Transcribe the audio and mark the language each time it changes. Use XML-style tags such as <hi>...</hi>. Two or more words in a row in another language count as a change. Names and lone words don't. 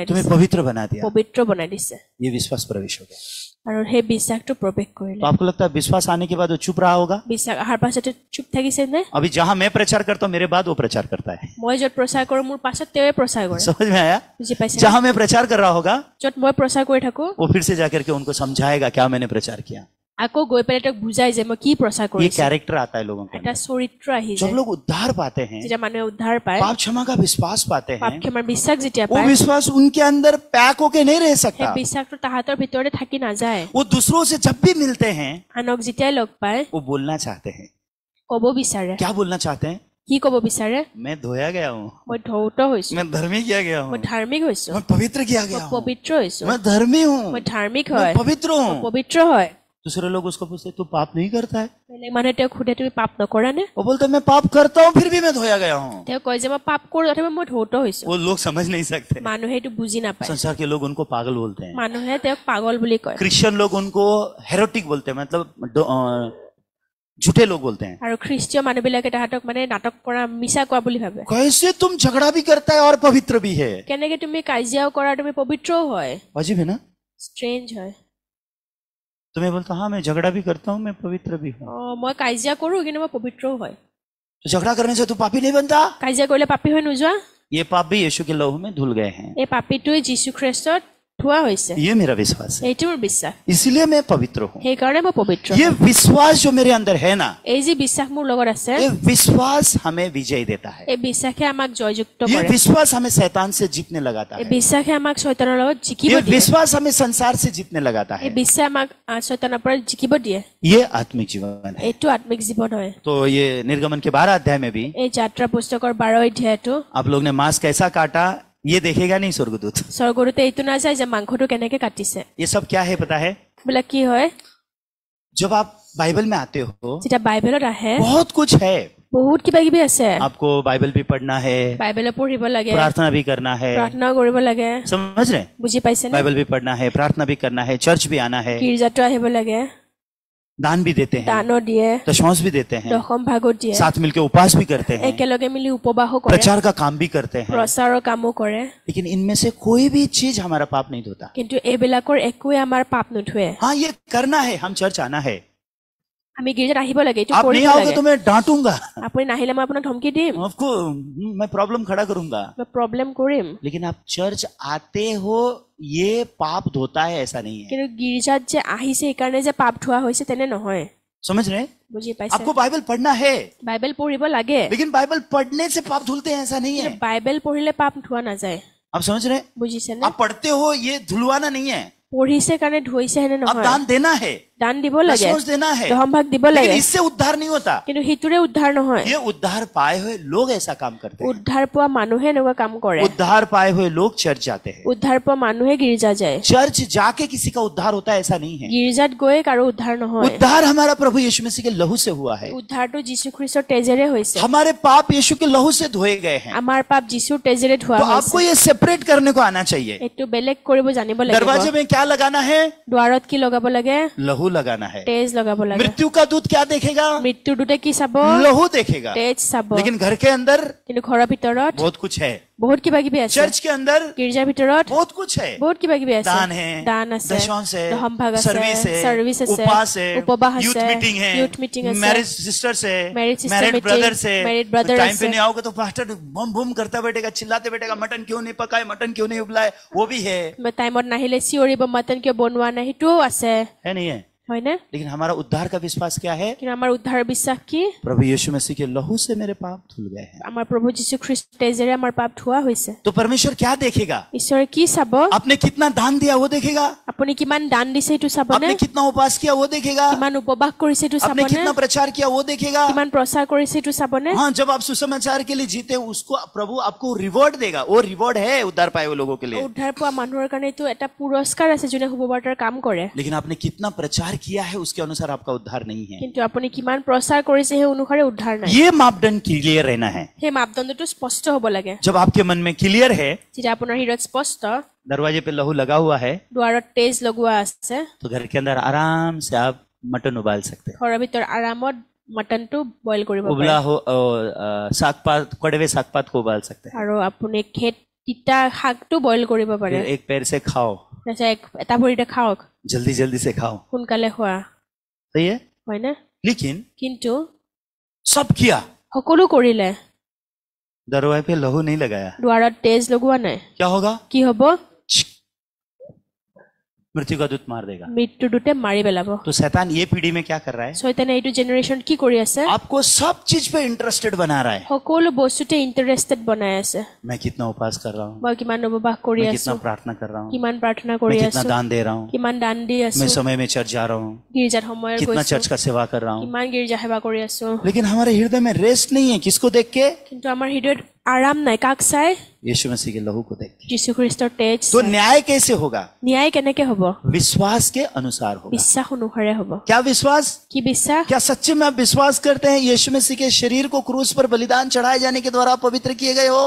<hi>तुम्हें</hi> <as>দিছে,</as> <hi>पवित्र बना दिया।</hi> <as>পবিত্ৰ বনাই দিছে।</as> <hi>ये विश्वास प्रवेश हो गया।</hi> <as>আৰু সেই বিশ্বাসটো প্ৰৱেশ কৰিলে।</as> <hi>तो आपको लगता है विश्वास आने के बाद वो चुप रहा होगा?</hi> <as>বিশ্বাস অহাৰ পাছতে চুপ থাকিছে নে?</as> <hi>अभी जहां मैं प्रचार करता हूं मेरे बाद वो प्रचार करता है।</hi> <as>মই য'ত প্ৰচাৰ কৰো মোৰ পাছত তেওঁৱে প্ৰচাৰ কৰে।</as> <hi>समझ में आया?</hi> <as>বুজি পাইছে?</as> <hi>जहां मैं प्रचार कर रहा होगा</hi> <as>য'ত মই প্ৰচাৰ কৰি থাকো</as> <hi>वो फिर से जाकर के उनको समझाएगा क्या मैंने प्रचार किया।</hi> <as>আকৌ গৈ পেলাই তেওঁক বুজাই যে মই কি প্ৰচাৰ</as> <hi>ये</hi> <as>কৰিছো।</as> <hi>कैरेक्टर आता है लोगों के</hi> <as>এটা</as> <hi>अंदर।</hi> <as>চৰিত্ৰ আহি</as> <hi>जब</hi> <as>যায়।</as> <hi>लोग उद्धार पाते हैं,</hi> <as>যেতিয়া মানুহে উদ্ধাৰ পায়,</as> <hi>पाप क्षमा का विश्वास पाते</hi> <as>পাপ</as> <hi>हैं,</hi> <as>ক্ষমাৰ বিশ্বাস যেতিয়া</as> <hi>वो</hi> <as>পায়,</as> <hi>विश्वास उनके अंदर पैक होके नहीं रह</hi> <as>সেই</as> <hi>सकता।</hi> <as>বিশ্বাসটো তাহাঁতৰ ভিতৰতে থাকি নাযায়।</as> <hi>वो दूसरों से जब भी मिलते हैं</hi> <as>আনক যেতিয়াই লগ পায়</as> <hi>वो बोलना चाहते हैं।</hi> <as>ক'ব বিচাৰে।</as> <hi>क्या बोलना चाहते हैं?</hi> <as>কি ক'ব বিচাৰে?</as> <hi>मैं धोया गया हूँ,</hi> <as>মই ধৌত হৈছো,</as> <hi>मैं धर्मी किया गया</hi> <as>মই</as> <hi>हूँ,</hi> <as>ধাৰ্মিক হৈছো,</as> <hi>मैं पवित्र किया</hi> <as>মই</as> <hi>गया हूँ,</hi> <as>পবিত্ৰ হৈছো,</as> <hi>मैं धर्मी हूँ,</hi> <as>মই ধাৰ্মিক</as> <hi>मैं</hi> <as>হয়,</as> <hi>पवित्र</hi> <as>মই</as> <hi>हूँ।</hi> <as>পবিত্ৰ হয়।</as> <hi>दूसरे लोग उसको पूछते तू पाप नहीं करता है?</hi> <as>বেলেগ মানুহে তেওঁক সোধে তুমি পাপ নকৰা নে?</as> <hi>वो बोलता मैं पाप करता हूँ फिर भी मैं धोया गया हूँ।</hi> <as>তেওঁ কয় যে মই পাপ কৰো তথাপি মই ধৌত হৈছো।</as> <hi>वो लोग समझ नहीं सकते।</hi> <as>মানুহে এইটো বুজি নাপায়।</as> <hi>संसार के लोग उनको पागल बोलते हैं,</hi> <as>মানুহে তেওঁক পাগল বুলি কয়</as> <hi>क्रिश्चियन लोग उनको हेरोटिक बोलते हैं, मतलब झूठे लोग बोलते हैं।</hi> <as>আৰু খ্ৰীষ্টীয় মানুহবিলাকে তাহাঁতক মানে নাটক কৰা, মিছা কোৱা বুলি ভাবে।</as> <hi>कैसे तुम झगड़ा भी करता है और पवित्र भी है?</hi> <as>কেনেকে তুমি কাজিয়াও কৰা, তুমি পবিত্ৰও হয়।</as> <hi>अजीब है ना?</hi> <as>ষ্ট্ৰেঞ্জ হয়।</as> <hi>तुम्हें बोलता हाँ मैं झगड़ा भी करता हूँ मैं पवित्र भी हूँ।</hi> <as>মই কাজিয়া কৰো কিন্তু মই পবিত্ৰও হয়।</as> <hi>तो झगड़ा करने से तू पापी नहीं बनता?</hi> <as>কাজিয়া কৰিলে পাপী হৈ নোযোৱা?</as> <hi>ये पाप भी यीशु के लहू में धुल गए हैं।</hi> <as>এই পাপীটোৱে যীশু খ্ৰীষ্টত ধোৱা হৈছে।</as> <hi>ये मेरा विश्वास है,</hi> <as>এইটো মোৰ বিশ্বাস।</as> <hi>इसलिए मैं पवित्र हूँ।</hi> <as>সেইকাৰণে মই পবিত্ৰ।</as> <hi>ये विश्वास जो मेरे अंदर है ना,</hi> <as>এই যি বিশ্বাস মোৰ লগত আছে,</as> <hi>ये विश्वास हमें विजय देता है।</hi> <as>এই বিশ্বাসে আমাক জয়যুক্ত</as> <hi>ये</hi> <as>কৰে।</as> <hi>विश्वास हमें शैतान से जीतने लगाता</hi> <as>এই</as> <hi>है।</hi> <as>বিশ্বাসে আমাক শয়তানৰ লগত জিকিব</as> <hi>ये</hi> <as>দিয়ে।</as> <hi>विश्वास हमें संसार से जीतने लगाता</hi> <as>এই</as> <hi>है।</hi> <as>বিশ্বাসে আমাক শয়তানৰ পৰা জিকিব দিয়ে।</as> <hi>ये आत्मिक जीवन है।</hi> <as>এইটো আত্মিক জীৱন হয়।</as> <hi>तो ये निर्गमन के 12 अध्याय में भी</hi> <as>এই যাত্ৰা পুস্তকৰ 12 অধ্যায়টো</as> <hi>आप लोग ने मांस कैसा काटा ये देखेगा नहीं स्वर्गदूत।</hi> <as>স্বৰ্গদূতে এইটো নাযায় যে মাংসটো কেনেকে কাটিছে।</as> <hi>ये सब क्या है पता है?</hi> <as>বিলাক কি হয়?</as> <hi>जब आप बाइबल में आते हो</hi> <as>যেতিয়া বাইবেলত আহে</as> <hi>बहुत कुछ है।</hi> <as>বহুত কিবা কিবি আছে।</as> <hi>आपको बाइबल भी पढ़ना है,</hi> <as>বাইবেলো পঢ়িব লাগে,</as> <hi>प्रार्थना भी करना है,</hi> <as>প্ৰাৰ্থনাও কৰিব লাগে।</as> <hi>समझ रहे?</hi> <as>বুজি পাইছেনে?</as> <hi>बाइबल भी पढ़ना है, प्रार्थना भी करना है, चर्च भी आना है,</hi> <as>গীৰ্জাটো আহিব লাগে,</as> <hi>दान भी देते हैं,</hi> <as>দানো দিয়ে,</as> <hi>दशमांश भी देते हैं,</hi> <as>দশম ভাগত দিয়ে,</as> <hi>साथ मिलकर उपवास भी करते हैं,</hi> <as>একেলগে মিলি উপবাসো কৰে,</as> <hi>प्रचार का काम भी करते हैं।</hi> <as>প্ৰচাৰৰ কামো কৰে।</as> <hi>लेकिन इनमें से कोई भी चीज हमारा पाप नहीं धोता।</hi> <as>কিন্তু এইবিলাকৰ একোৱে আমাৰ পাপ নুধুৱে।</as> <hi>हाँ ये करना है, हम चर्च आना है,</hi> <as>আমি গিৰ্জাত আহিব লাগে, এইটো</as> <hi>आप नहीं</hi> <as>কৰিব</as> <hi>आओगे</hi> <as>লাগে।</as> <hi>तो मैं डांटूंगा,</hi> <as>আপুনি নাহিলে মই আপোনাক ধমকি দিম,</as> <hi>आपको मैं प्रॉब्लम खड़ा करूंगा।</hi> <as>মই প্ৰব্লেম কৰিম।</as> <hi>लेकिन आप चर्च आते हो ये पाप धोता है, ऐसा नहीं है।</hi> <as>কিন্তু গিৰ্জাত যে আহিছে সেইকাৰণে যে পাপ ধোৱা হৈছে তেনে নহয়।</as> <hi>समझ रहे हैं?</hi> <as>বুজি পাইছে?</as> <hi>आपको बाइबल पढ़ना है,</hi> <as>বাইবেল পঢ়িব লাগে,</as> <hi>लेकिन बाइबल पढ़ने से पाप धुलते हैं ऐसा नहीं है।</hi> <as>বাইবেল পঢ়িলে পাপ ধোৱা নাযায়।</as> <hi>आप समझ रहे हैं?</hi> <as>বুজিছেনে?</as> <hi>आप पढ़ते हो ये ধুলवाना नहीं है।</hi> <as>পঢ়িছে কাৰণে ধুইছে হেনে</as> <hi>अब</hi> <as>নহয়,</as> <hi>दान देना है,</hi> <as>দান দিব লাগে,</as> <hi>दशमांश देना है,</hi> <as>দশম ভাগ দিব</as> <hi>लेकिन</hi> <as>লাগে,</as> <hi>इससे उद्धार नहीं होता।</hi> <as>কিন্তু সিটোৰে উদ্ধাৰ নহয়।</as> <hi>ये उद्धार पाए हुए लोग ऐसा काम करते हैं।</hi> <as>উদ্ধাৰ পোৱা মানুহে এনেকুৱা কাম কৰে।</as> <hi>उद्धार पाए हुए लोग चर्च जाते हैं।</hi> <as>উদ্ধাৰ পোৱা মানুহে গিৰ্জা যায়।</as> <hi>चर्च जाके किसी का उद्धार होता है ऐसा नहीं है।</hi> <as>গিৰ্জাত গৈ কাৰো উদ্ধাৰ নহয়।</as> <hi>उद्धार हमारा प्रभु यीशु मसीह के लहू से हुआ है।</hi> <as>উদ্ধাৰটো যীশু খ্ৰীষ্টৰ তেজেৰে হৈছে।</as> <hi>हमारे पाप यीशु के लहू से धोए गए हैं।</hi> <as>আমাৰ পাপ যীশুৰ তেজেৰে ধোৱা</as> <hi>तो आपको</hi> <as>হৈছে।</as> <hi>ये सेपरेट करने को आना चाहिए।</hi> <as>এইটো বেলেগ কৰিব জানিব</as> <hi>दरवाजे</hi> <as>লাগিব।</as> <hi>में क्या लगाना है?</hi> <as>দুৱাৰত কি লগাব লাগে?</as> <hi>लहू लगाना है।</hi> <as>তেজ লগাব লাগে।</as> <hi>मृत्यु का दूत क्या देखेगा?</hi> <as>মৃত্যুৰ দূতে কি চাব?</as> <hi>लहू देखेगा।</hi> <as>তেজ চাব।</as> <hi>लेकिन घर के अंदर</hi> <as>কিন্তু ঘৰৰ ভিতৰত</as> <hi>बहुत कुछ है।</hi> <as>বহুত কিবা কিবি আছে।</as> <hi>चर्च के अंदर</hi> <as>গিৰ্জাৰ ভিতৰত</as> <hi>बहुत कुछ है।</hi> <as>বহুত কিবা কিবি আছে।</as> <hi>दान है,</hi> <as>দান আছে,</as> <hi>दशमांश है,</hi> <as>দশম ভাগ আছে,</as> <hi>सर्विस है,</hi> <as>সাৰ্ভিস আছে,</as> <hi>उपवास है,</hi> <as>উপবাস</as> <hi>यूथ</hi> <as>আছে,</as> <hi>मीटिंग है,</hi> <en>youth meeting</en> <as>আছে,</as> <en>marriage sisters</en> <hi>है,</hi> <en>Married sister मैरिड meeting,</en> <hi>ब्रदर्स है।</hi> <en>married brother</en> <hi>टाइम पे</hi> <as>আছে।</as> <hi>नहीं आओगे तो पास्टर बम बम करता बैठेगा, चिल्लाते बैठेगा, मटन क्यों नहीं पकाए, मटन क्यों नहीं उबलाए, वो भी है</hi> <as>টাইমত নাহিলে চিঞৰিব, মটন কিয় বনোৱা নাই, সেইটোও আছে,</as> <hi>नहीं है?</hi> <as>হয়নে?</as> <hi>लेकिन हमारा उद्धार का विश्वास क्या है?</hi> <as>কিন্তু আমাৰ উদ্ধাৰ বিশ্বাস কি?</as> <hi>प्रभु यीशु मसीह के लहू से मेरे पाप धुल गए हैं।</hi> <as>আমাৰ প্ৰভু যীশু খ্ৰীষ্টৰ তেজেৰে আমাৰ পাপ ধোৱা হৈছে।</as> <hi>तो परमेश्वर क्या देखेगा?</hi> <as>ঈশ্বৰে কি চাব?</as> <hi>आपने कितना दान दिया वो देखेगा,</hi> <as>আপুনি কিমান দান দিছে সেইটো চাবনে?</as> <hi>आपने कितना उपवास किया वो देखेगा,</hi> <as>কিমান উপবাস কৰিছে সেইটো</as> <hi>आपने</hi> <as>চাবনে?</as> <hi>कितना प्रचार किया वो देखेगा।</hi> <as>কিমান প্ৰচাৰ কৰিছে সেইটো চাবনে?</as> <hi>हाँ, जब आप सुसमाचार के लिए जीते हैं, उसको प्रभु आपको रिवॉर्ड देगा। वो रिवॉर्ड है उद्धार पाए हुए लोगों के लिए।</hi> <as>উদ্ধাৰ পোৱা মানুহৰ কাৰণে এইটো এটা পুৰস্কাৰ আছে যোনে শুভবাৰ্তাৰ কাম কৰে।</as> <hi>लेकिन आपने कितना प्रचार किया है उसके अनुसार आपका उद्धार नहीं है।</hi> <as>কিন্তু আপুনি কিমান প্ৰচাৰ কৰিছে সেই অনুসাৰে উদ্ধাৰ নাই।</as> <hi>ये मापदंड क्लियर रहना है।</hi> <as>সেই মাপদণ্ডটো স্পষ্ট হ'ব লাগে।</as> <hi>जब आपके मन में क्लियर है,</hi> <as>যেতিয়া আপোনাৰ হৃদয়ত স্পষ্ট,</as> <hi>दरवाजे पे लहू लगा हुआ है,</hi> <as>দুৱাৰত তেজ লগোৱা আছে,</as> <hi>तो घर के अंदर आराम से आप मटन उबाल सकते हैं।</hi> <as>ঘৰৰ ভিতৰত আৰামত মটনটো বইল কৰিব পাৰে।</as> <hi>उबला हो साग पात, कड़वे साग पात को उबाल सकते हैं।</hi> <as>আৰু আপুনি তিতা শাকটো বইল কৰিব পাৰে।</as> <hi>फिर एक पैर से खाओ,</hi> <as>তাৰপিছত এটা ভৰিতে খাওক,</as> <hi>जल्दी जल्दी से खाओ।</hi> <as>সোনকালে খোৱা,</as> <hi>सही है?</hi> <as>হয়নে?</as> <hi>लेकिन</hi> <as>কিন্তু</as> <hi>सब किया,</hi> <as>সকলো কৰিলে,</as> <hi>दरवाजे पे लहू नहीं लगाया,</hi> <as>দুৱাৰত তেজ লগোৱা নাই,</as> <hi>क्या होगा?</hi> <as>কি হ'ব?</as> <hi>मृत्यु का दूत मार देगा।</hi> <as>মৃত্যুৰ দূতে মাৰি পেলাব।</as> <hi>तो शैतान ये पीढ़ी में क्या कर रहा है?</hi> <as>শয়তানে এইটো জেনেৰেশ্যন কি কৰি আছে?</as> <hi>आपको सब चीज पे इंटरेस्टेड बना रहा है।</hi> <as>সকলো বস্তুতে ইণ্টাৰেষ্টেড বনাই আছে।</as> <hi>मैं कितना उपवास कर रहा हूँ,</hi> <as>মই কিমান উপবাস কৰি</as> <hi>मैं</hi> <as>আছো,</as> <hi>कितना प्रार्थना कर रहा हूँ,</hi> <as>কিমান প্ৰাৰ্থনা</as> <hi>मैं</hi> <as>কৰি</as> <hi>कितना</hi> <as>আছো,</as> <hi>दान दे रहा हूँ,</hi> <as>কিমান দান দি আছো,</as> <hi>मैं समय में चर्च जा रहा हूँ,</hi> <as>গীৰ্জাত সময়ত</as> <hi>कितना</hi> <as>গৈছো,</as> <hi>चर्च का सेवा कर रहा हूँ।</hi> <as>কিমান গীৰ্জা সেৱা কৰি আছো।</as> <hi>लेकिन हमारे हृदय में रेस्ट नहीं है, किसको देख के?</hi> <as>কিন্তু আমাৰ হৃদয়ত আৰাম নাই, কাক চাই?</as> <hi>यीशु मसीह के लहू को देख के।</hi> <as>যীশু খ্ৰীষ্টৰ তেজ</as> <hi>तो</hi> <as>চাই।</as> <hi>न्याय कैसे होगा?</hi> <as>ন্যায় কেনেকে হ'ব?</as> <hi>विश्वास के अनुसार होगा।</hi> <as>বিশ্বাস অনুসাৰে হ'ব।</as> <hi>क्या विश्वास?</hi> <as>কি বিশ্বাস?</as> <hi>क्या सच्चे में आप विश्वास करते हैं यीशु मसीह के शरीर को क्रूस पर बलिदान चढ़ाए जाने के द्वारा आप पवित्र किए गए हो?</hi>